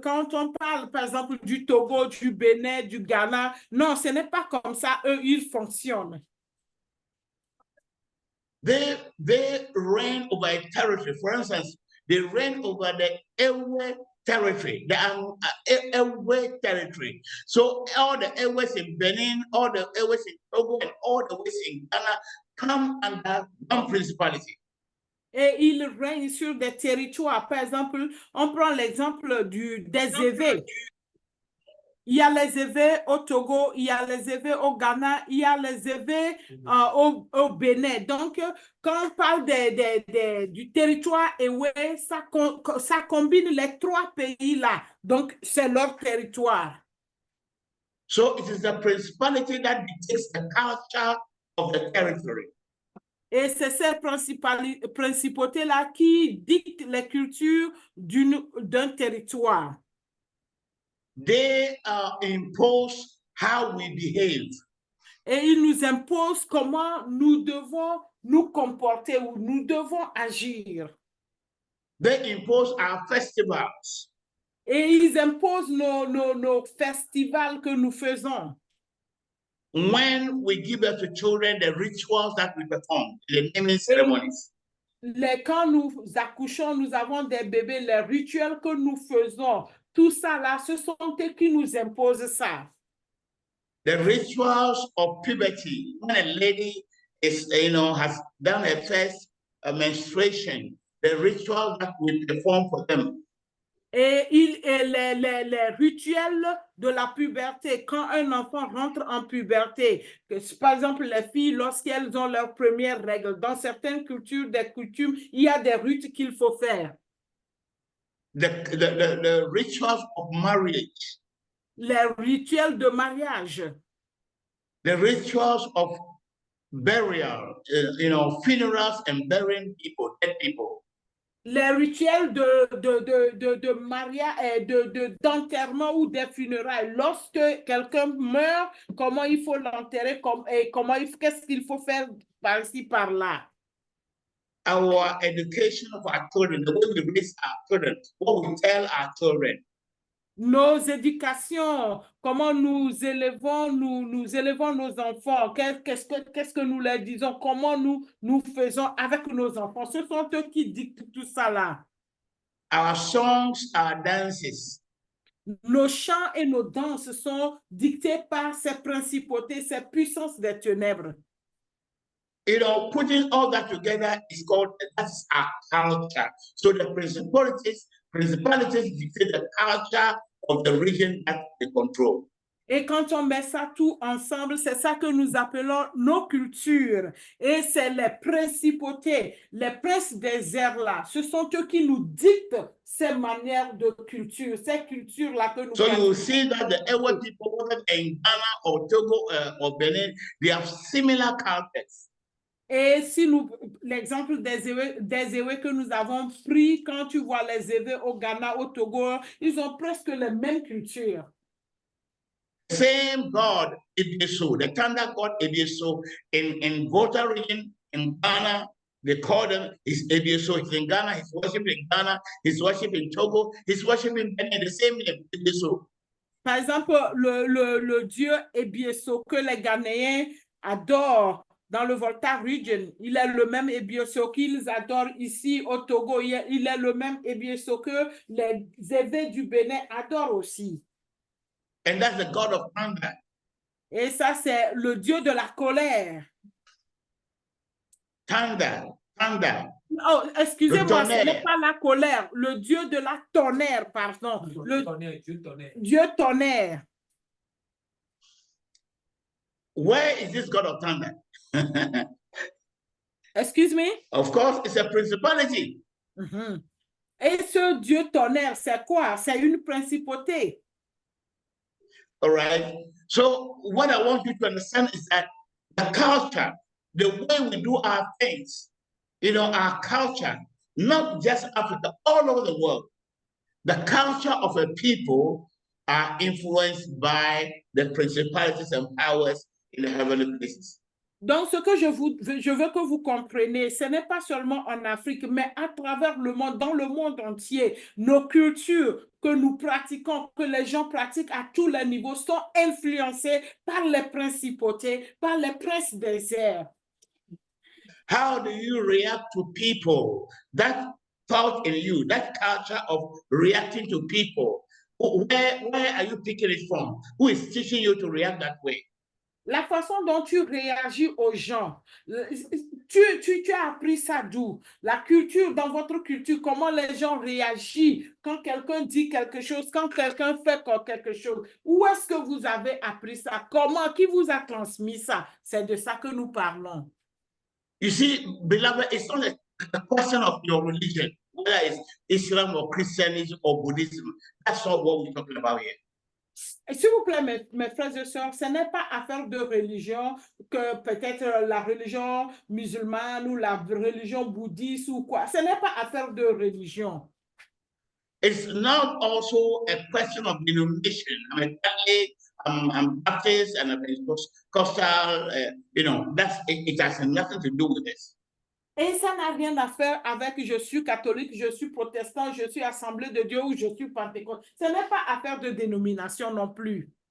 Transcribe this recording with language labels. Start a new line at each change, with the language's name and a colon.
French: Quand on parle, par exemple, du Togo, du Bénin, du Ghana, non, ce n'est pas comme ça. Eux, ils fonctionnent.
English: They reign over a territory. For instance, they reign over the Ewe territory, the Ewe territory. So all the Ewes in Benin, all the Ewes in Togo, and all the Ewes in Ghana come under one principality.
French: Et ils règnent sur des territoires. Par exemple, on prend l'exemple des Évés. Il y a les Évés au Togo, il y a les Évés au Ghana, il y a les Évés au Bénin. Donc, quand on parle du territoire Ewe, ça combine les trois pays-là. Donc, c'est leur territoire.
English: So it is the principality that dictates the culture of the territory.
French: Et c'est cette principauté-là qui dicte les cultures d'un territoire.
English: They impose how we behave.
French: Et ils nous imposent comment nous devons nous comporter ou nous devons agir.
English: They impose our festivals.
French: Et ils imposent nos festivals que nous faisons.
English: When we give birth to children, the rituals that we perform, the naming ceremonies.
French: Quand nous accouchons, nous avons des bébés, les rituels que nous faisons, tout ça là, ce sont eux qui nous imposent ça.
English: The rituals of puberty, when a lady is, has done her first menstruation, the rituals that we perform for them.
French: Et les rituels de la puberté, quand un enfant rentre en puberté, par exemple les filles, lorsqu'elles ont leurs premières règles, dans certaines cultures, des coutumes, il y a des rites qu'il faut faire.
English: The rituals of marriage.
French: Les rituels de mariage.
English: The rituals of burial, funerals and burying people, dead people.
French: Les rituels de mariage, d'enterrement ou des funérailles. Lorsque quelqu'un meurt, comment il faut l'enterrer, qu'est-ce qu'il faut faire par-ci, par-là.
English: Our education of our children, the way we raise our children, what we tell our children.
French: Nos éducations, comment nous élevons nos enfants, qu'est-ce que nous leur disons, comment nous faisons avec nos enfants. Ce sont eux qui dictent tout ça là.
English: Our songs, our dances.
French: Nos chants et nos danses sont dictés par ces principautés, ces puissances des ténèbres.
English: Putting all that together is called, that's our culture. So the principalities dictate the culture of the region that they control.
French: Et quand on met ça tout ensemble, c'est ça que nous appelons nos cultures. Et c'est les principautés, les princes des airs là. Ce sont eux qui nous dictent ces manières de culture, ces cultures-là que nous...
English: So you will see that the Ewe people, whether in Ghana or Togo or Benin, they have similar cultures.
French: Et si l'exemple des Ewe que nous avons pris, quand tu vois les Ewe au Ghana, au Togo, ils ont presque les mêmes cultures.
English: Same God, Ebieso, the thunder god Ebieso in Volta region in Ghana, they call them is Ebieso. He's in Ghana, he's worshiping in Ghana, he's worshiping in Togo, he's worshiping in the same name, Ebieso.
French: Par exemple, le dieu Ebieso que les Ghanéens adorent dans le Volta region, il est le même Ebieso qu'ils adorent ici au Togo, il est le même Ebieso que les Ewe du Bénin adorent aussi.
English: And that's the God of thunder.
French: Et ça, c'est le Dieu de la colère.
English: Thunder.
French: Oh, excusez-moi, ce n'est pas la colère. Le Dieu de la tonnerre, pardon. Dieu tonnerre.
English: Where is this God of thunder? Excuse me? Of course, it's a principality. Mm-hmm.
French: Et ce Dieu tonnerre, c'est quoi? C'est une principauté.
English: All right. So what I want you to understand is that the culture, the way we do our things, our culture, not just Africa, all over the world, the culture of a people are influenced by the principalities and powers in the heavenly places.
French: Donc, ce que je veux que vous compreniez, ce n'est pas seulement en Afrique, mais à travers le monde, dans le monde entier, nos cultures que nous pratiquons, que les gens pratiquent à tous les niveaux, sont influencées par les principautés, par les princes des airs.
English: How do you react to people? That thought in you, that culture of reacting to people, where are you picking it from? Who is teaching you to react that way?
French: La façon dont tu réagis aux gens, tu as appris ça d'où? La culture, dans votre culture, comment les gens réagissent quand quelqu'un dit quelque chose, quand quelqu'un fait quelque chose. Où est-ce que vous avez appris ça? Comment? Qui vous a transmis ça? C'est de ça que nous parlons.
English: You see, beloved, it's not a question of your religion, whether it's Islam or Christianism or Buddhism. That's not what we're talking about here.
French: S'il vous plaît, mes frères et sœurs, ce n'est pas affaire de religion, que peut-être la religion musulmane ou la religion bouddhiste ou quoi. Ce n'est pas affaire de religion.
English: It's not also a question of denomination. I'm Catholic, I'm Baptist, and I'm Pentecostal. It has nothing to do with this.
French: Et ça n'a rien à faire avec je suis catholique, je suis protestant, je suis Assemblée de Dieu ou je suis pentecôte. Ce n'est pas affaire de dénomination non plus.